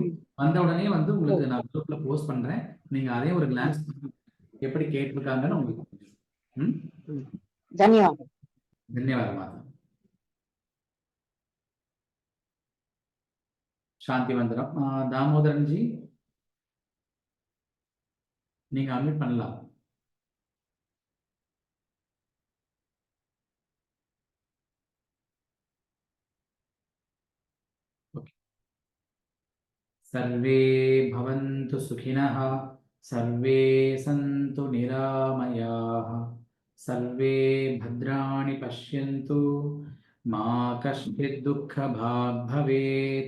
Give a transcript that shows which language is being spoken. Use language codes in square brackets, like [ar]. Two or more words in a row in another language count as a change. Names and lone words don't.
[ta] வந்த உடனே வந்து உங்களுக்கு நான் குரூப்ல போஸ்ட் பண்றேன். நீங்க அதே ஒரு கிளான்ஸ் எப்படி கேட்டிருக்காங்கன்னு உங்களுக்கு. தன்யவாதம். தன்யவாதம் மாதா. சாந்தி வந்துடும். தாமோதரன் ஜி, நீங்க அன்மியூட் பண்ணலாம். [sa] सर्वे भवन्तु सुखिनः, सर्वे सन्तु निरामयाः, सर्वे भद्राणि पश्यन्तु, मा कश्चित् दुःखभाग् भवेत्.